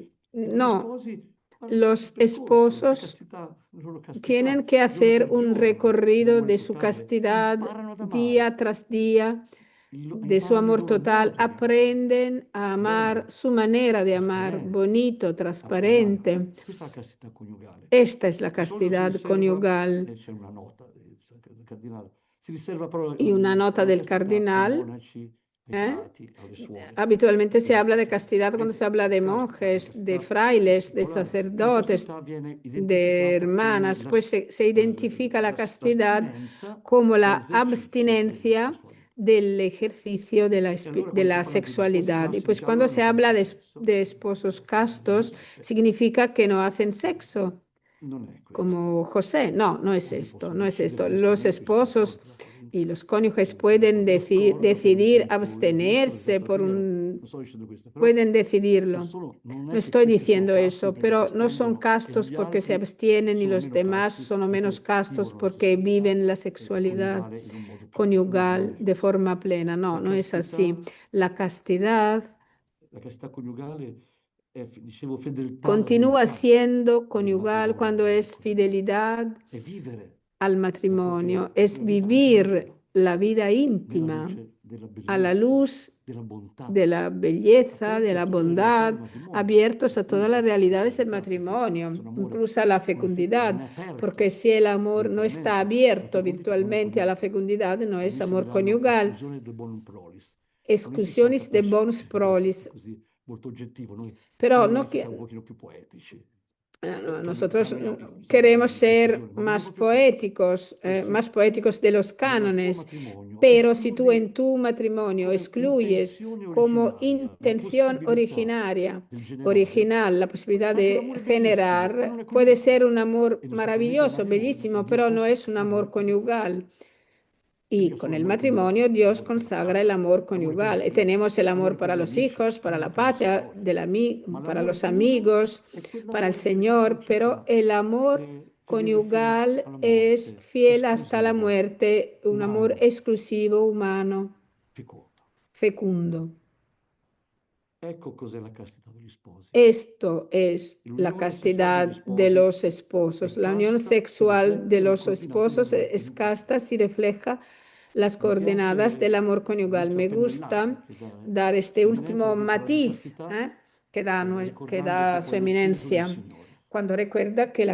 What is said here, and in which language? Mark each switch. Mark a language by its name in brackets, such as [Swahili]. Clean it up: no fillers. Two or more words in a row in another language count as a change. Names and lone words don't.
[Spanish] No, los esposos tienen que hacer un recorrido de su castidad día tras día, de su amor total. Aprenden a amar su manera de amar, bonito, transparente. Esta es la castidad conyugal. Y una nota del cardenal [Italian] frati, alle suore. [Spanish] Habitualmente se habla de castidad cuando se habla de monjes, de frailes, de [Italian] Ecco, la [Spanish] sacerdotes, [Italian] castità viene [Spanish] de [Italian] identificata [Spanish] hermanas, [Italian] come [Spanish] pues se identifica la castidad [Italian] l'astinenza [Spanish] como la [Italian] dall'esercizio della [Spanish] abstinencia [Italian] sessualità. [Spanish] del ejercicio de [Italian] E allora [Spanish] de [Italian] quando si [Spanish] la [Italian] parla anche di sposi [Spanish] sexualidad. Y [Italian] casti, [Spanish] pues [Italian] dice [Spanish] cuando [Italian] allora [Spanish] se [Italian] non fanno [Spanish] habla [Italian] sesso. [Spanish] de esposos castos, [Italian] Niente, [Spanish] significa que no hacen sexo, [Italian] non è questo. [Spanish] como José. No, no es [Italian] O che [Spanish] esto, [Italian] possono [Spanish] no es [Italian] decidere [Spanish] esto. [Italian] di [Spanish] Los [Italian] astenersi rispetto [Spanish] esposos [Italian] alla Corinzi. [Spanish] y los cónyuges [Italian] Io [Spanish] pueden [Italian] d'accordo che [Spanish] decidir [Italian] un tempo [Spanish] abstenerse por [Italian] non [Spanish] un... [Italian] sto dicendo questo, però [Spanish] Pueden decidirlo. [Italian] non [Spanish] No [Italian] è che [Spanish] estoy [Italian] questi sono [Spanish] diciendo [Italian] casti [Spanish] eso, [Italian] perché si [Spanish] pero no son [Italian] astengono e [Spanish] castos [Italian] gli [Spanish] porque se [Italian] altri [Spanish] abstienen y [Italian] sono [Spanish] los [Italian] meno [Spanish] demás [Italian] casti [Spanish] son menos [Italian] perché [Spanish] castos [Italian] vivono la [Spanish] porque [Italian] sessualità [Spanish] viven la sexualidad [Italian] coniugale in un modo più pieno. No, non [Spanish] conyugal [Italian] è [Spanish] de [Italian] così. [Spanish] forma plena. No, [Italian] La [Spanish] no es [Italian] castità, [Spanish] así. La castidad [Italian] la castità coniugale è, dicevo, fedeltà alla [Spanish] continúa [Italian] verità [Spanish] siendo [Italian] del [Spanish] conyugal [Italian] matrimonio [Spanish] cuando es [Italian] biblico. [Spanish] fidelidad [Italian] È vivere [Spanish] al [Italian] la [Spanish] matrimonio, [Italian] propria [Spanish] es [Italian] vita anche [Spanish] vivir [Italian] intimo, [Spanish] la vida [Italian] nella [Spanish] íntima [Italian] luce della [Spanish] a la [Italian] bellezza, [Spanish] luz [Italian] della bontà, [Spanish] de la belleza, de [Italian] aperti a [Spanish] la [Italian] tutte le realtà del [Spanish] bondad, [Italian] matrimonio, [Spanish] abiertos a todas las [Italian] appunto, [Spanish] realidades del [Italian] fecondità, perché [Spanish] matrimonio, [Italian] se un amore [Spanish] incluso a la [Italian] non [Spanish] fecundidad, [Italian] è aperto [Spanish] porque si el amor no está [Italian] virtualmente alla [Spanish] abierto [Italian] fecondità, non è [Spanish] virtualmente a la [Italian] coniugale. [Spanish] fecundidad, no es [Italian] All'inizio [Spanish] amor [Italian] diranno [Spanish] conyugal. [Italian] esclusione del [Latin] bonum prolis. [Italian] A noi si salta [Spanish] Exclusiones de [Italian] pesce [Spanish] bonus [Italian] perché è tutto [Spanish] prolis. [Italian] così molto oggettivo. Noi [Spanish] Pero [Italian] vogliamo [Spanish] no, [Italian] essere un pochino più poetici. [Spanish] nosotros [Italian] Esaminiamo [Spanish] queremos [Italian] le [Spanish] ser [Italian] esclusioni, ma [Spanish] más [Italian] veniamo più piccoli. [Spanish] más poéticos de los [Italian] Nel tuo [Spanish] cánones. [Italian] matrimonio [Spanish] Pero si tú en [Italian] escludi [Spanish] tu matrimonio [Italian] come [Spanish] excluyes [Italian] intenzione [Spanish] como [Italian] originaria la [Spanish] intención [Italian] possibilità [Spanish] originaria, [Italian] del generare, [Spanish] original, la [Italian] può [Spanish] posibilidad [Italian] essere anche un [Spanish] de [Italian] amore bellissimo, ma non [Spanish] generar, [Italian] è [Spanish] puede [Italian] coniugale. [Spanish] ser un amor [Italian] E naturalmente il [Spanish] maravilloso, [Italian] matrimonio [Spanish] bellísimo, [Italian] Dio [Spanish] pero no es [Italian] consacra [Spanish] un [Italian] l'amore [Spanish] amor [Italian] coniugale. [Spanish] conyugal. [Italian] E [Spanish] Y [Italian] io [Spanish] con [Italian] sono [Spanish] el [Italian] amore [Spanish] matrimonio [Italian] coniugale, [Spanish] Dios [Italian] amore per la [Spanish] consagra [Italian] patria, [Spanish] el amor [Italian] amore per i [Spanish] conyugal. Y [Italian] figli, [Spanish] tenemos el amor [Italian] amore per [Spanish] para [Italian] gli [Spanish] los [Italian] amici, [Spanish] hijos, para [Italian] amore [Spanish] la [Italian] per il [Spanish] patria, [Italian] Signore. Ma [Spanish] para [Italian] l'amore [Spanish] los [Italian] coniugale [Spanish] amigos, [Italian] è [Spanish] para el [Italian] quell'amore che è [Spanish] Señor, pero [Italian] fedeltà, [Spanish] el amor [Italian] è fedele fino [Spanish] conyugal [Italian] alla [Spanish] es [Italian] morte, [Spanish] fiel hasta la [Italian] esclusivo, [Spanish] muerte, un amor [Italian] umano, [Spanish] exclusivo, humano, [Italian] fecondo. [Spanish] fecundo. [Italian] Ecco cos'è la castità degli sposi. [Spanish] Esto es la [Italian] L'unione sessuale degli [Spanish] castidad de [Italian] sposi [Spanish] los esposos. [Italian] è [Spanish] La unión [Italian] casta, si [Spanish] sexual de [Italian] riflette le [Spanish] los [Italian] coordinate [Spanish] esposos [Italian] dell'amore [Spanish] es [Italian] coniugale. [Spanish] casta si refleja las [Italian] Mi [Spanish] coordenadas del [Italian] piace [Spanish] amor conyugal. [Italian] l'ultima [Spanish] Me [Italian] pennellata [Spanish] gusta [Italian] che dà [Spanish] dar este [Italian] Sua Eminenza [Spanish] último [Italian] quando parla di [Spanish] matiz [Italian] castità, [Spanish] que [Italian] ricordando [Spanish] da [Italian] proprio [Spanish] su [Italian] lo Spirito del [Spanish] eminencia [Italian] Signore [Spanish] cuando recuerda que la